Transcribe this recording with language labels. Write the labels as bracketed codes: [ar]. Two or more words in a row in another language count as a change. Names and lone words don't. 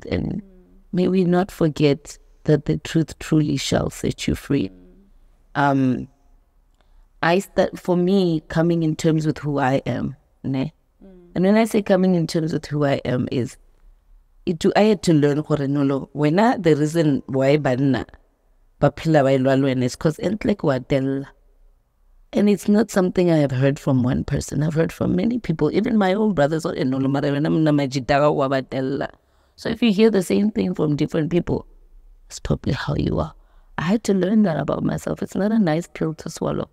[en] And may we not forget that the truth truly shall set you free. For me, coming in terms with who I am, and when I say coming in terms with who I am I had to learn when the reason why [st] banna baphila ba ilwalweni [en] is because like wadella. And it's not something I have heard from one person. I've heard from many people, even my own brothers. So if you hear the same thing from different people, it's probably how you are. I had to learn that about myself. It's not a nice pill to swallow.